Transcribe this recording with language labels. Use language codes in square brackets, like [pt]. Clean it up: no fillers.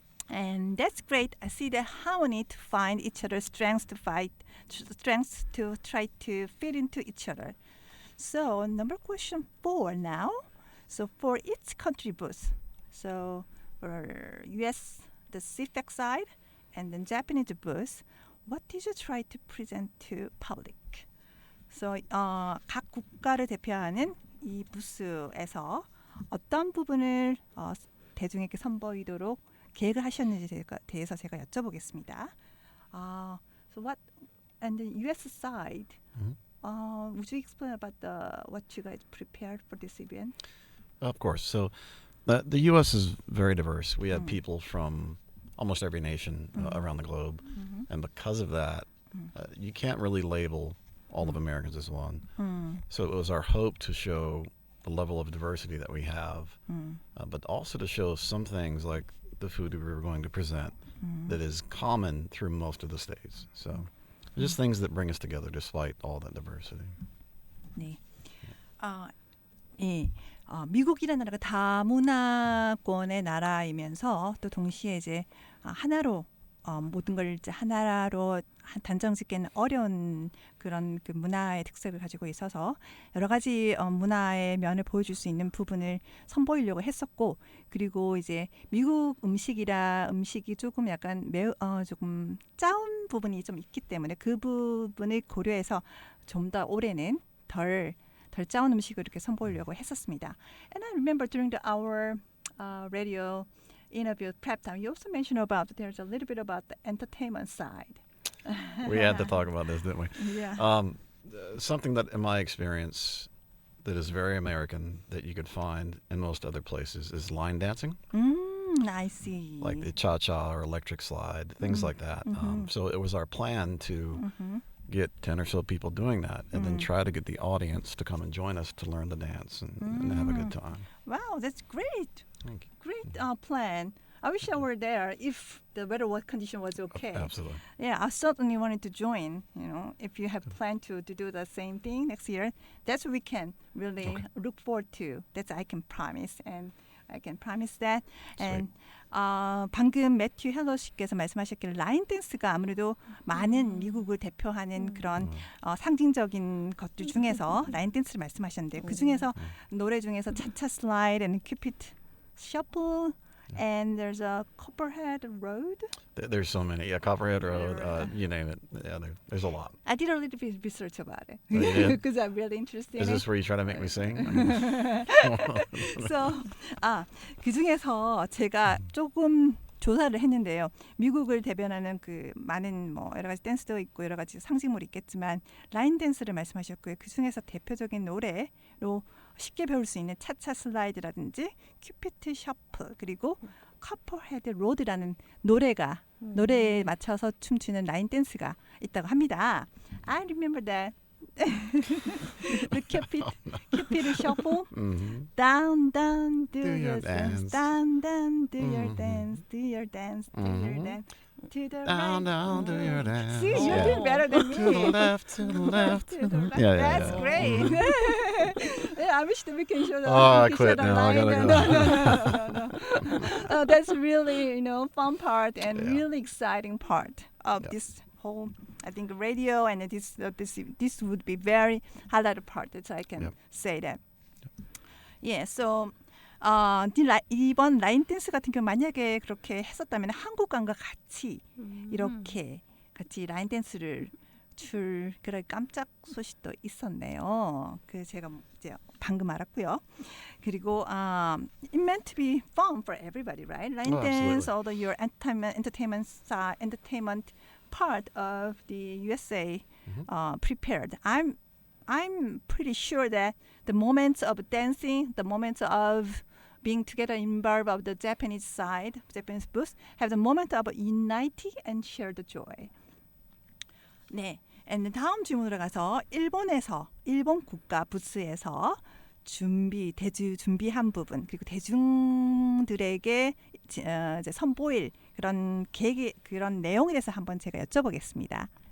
[en] And that's great. I see the harmony to find each other's strengths to try to fit into each other. So question 4 now. So for each country booth, so for US, the CFAC side, and then Japanese booth, what did you try to present to public? [ko] So 각 국가를 대표하는 이 부스에서 어떤 부분을 대중에게 선보이도록 계획을 하셨는지에 대해서 제가 여쭤보겠습니다. [en] So what and the US side? Would you explain about what you guys prepared for this event? Of course. So the U.S. is very diverse. We have people from almost every nation around the globe. And because of that, you can't really label all of Americans as one. So it was our hope to show the level of diversity that we have, but also to show some things like the food we were going to present that is common through most of the states. So just things that bring us together despite all that diversity. [ko] 네. 미국이라는 나라가 다문화권의 나라이면서 또 동시에 이제 하나로 모든 걸 이제 하나로 단정짓기는 어려운 그런 그 문화의 특색을 가지고 있어서 여러 가지 문화의 면을 보여줄 수 있는 부분을 선보이려고 했었고, 그리고 이제 미국 음식이 조금 약간 조금 짜운 부분이 좀 있기 때문에 그 부분을 고려해서 좀 더 올해는 덜 짜운 음식을 이렇게 선보이려고 했었습니다. [en] And I remember during our radio interview prep time, you also mentioned about there's a little bit about the entertainment side. We had to talk about this, didn't we? Yeah. Something that, in my experience, that is very American that you could find in most other places is line dancing. I see. Like the cha-cha or electric slide, things like that. So it was our plan to get 10 or so people doing that and then try to get the audience to come and join us to learn the dance and have a good time. Wow, that's great. Thank you. Great plan. I wish I were there if the weather condition was okay. Absolutely. Yeah, I certainly wanted to join. If you have planned to do the same thing next year, that's what we can really look forward to. That's I can promise, and I can promise that. [ko] And 방금 매튜 헬로 씨께서 말씀하셨길 라인 댄스가 아무래도 많은 미국을 대표하는 그런 상징적인 것들 중에서 라인 댄스를 말씀하셨는데 그 중에서 노래 중에서 차차 슬라이드 [en] and Cupid Shuffle and there's a Copperhead Road. There's so many. Yeah, Copperhead Road, you name it. Yeah, there's a lot. I did a little bit of research about it because I'm really interested in it. Is this where you try to make me sing? [ko] So, 그 중에서 제가 조금 조사를 했는데요. 미국을 대변하는 그 많은 여러 가지 댄스도 있고 여러 가지 상징물이 있겠지만 라인 댄스를 말씀하셨고요. 그 중에서 대표적인 노래로 쉽게 배울 수 있는 차차 슬라이드라든지 큐피트 셔플 그리고 커퍼헤드 로드라는 노래에 맞춰서 춤추는 라인 댄스가 있다고 합니다. [en] I remember that. The Cupid Shuffle. Down, down, do your dance. Down, down, do your dance. Do your dance. Do your dance. To the Down, down, do your dance. See, you're doing better than me. To the left, to the left. To the left. Yeah, That's great. Yeah, I wish that we can show the. I we can quit show the now. I line. gotta go. No. That's really fun part and really exciting part of this whole. I think radio and this would be very highlighted part that I can say that. [ko] Yeah, so 이번 라인 댄스 같은 경우 만약에 그렇게 했었다면 한국관과 같이 이렇게 같이 라인 댄스를 출 그런 깜짝 소식도 있었네요. 그 제가 이제 방금 알았고요. [en] 그리고 it meant to be fun for everybody, right? Line dance, although your entertainment part of the USA prepared. I'm pretty sure that the moments of dancing, the moments of being together involved of the Japanese side, Japanese booth, have the moment of unity and shared joy. [ko] 네. And 다음 질문으로 가서 일본 국가 부스에서 준비한 부분 그리고 대중들에게 이제 선보일 그런 그런 내용에 대해서 한번 제가 여쭤보겠습니다.